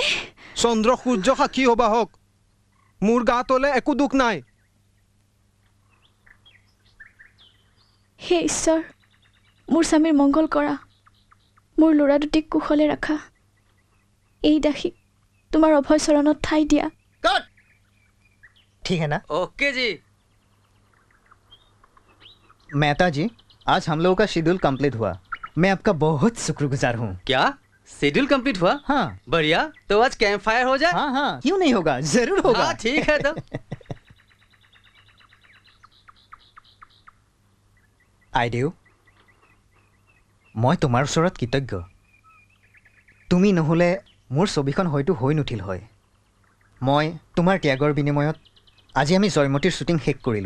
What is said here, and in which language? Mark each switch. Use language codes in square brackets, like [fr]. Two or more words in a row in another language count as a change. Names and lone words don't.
[as] চন্দ্ৰ সূৰ্য সাক্ষী হবা হওক, মোৰ গাত হলে একো দুখ নাই। হে ঈশ্বৰ, মোৰ স্বামীৰ মংগল কৰা, মোৰ ল'ৰা দুটিক কুশলে ৰাখা। এই দাসীক তোমাৰ অভয় চৰণত ঠাই দিয়া। [hi] ठीक है ना? ओके जी। मेहता जी, आज हम लोगों का [en] schedule complete [hi] हुआ। मैं आपका बहुत शुक्रगुजार हूँ। क्या [en] schedule complete [hi] हुआ? हाँ। बढ़िया, तो आज [en] camp fire [hi] हो जाए। हाँ हाँ, क्यों नहीं होगा, जरूर होगा। हाँ ठीक है। तो [as] আইদেউ, মই তোমাৰ ওচৰত কৃতজ্ঞ। তুমি নহ'লে মোৰ ছবিখন হয়তো হৈ নুঠিল হয়। মই তোমাৰ ত্যাগৰ বিনিময়ত আজি আমি জয়মতীৰ শ্বুটিং শেষ কৰিলোঁ।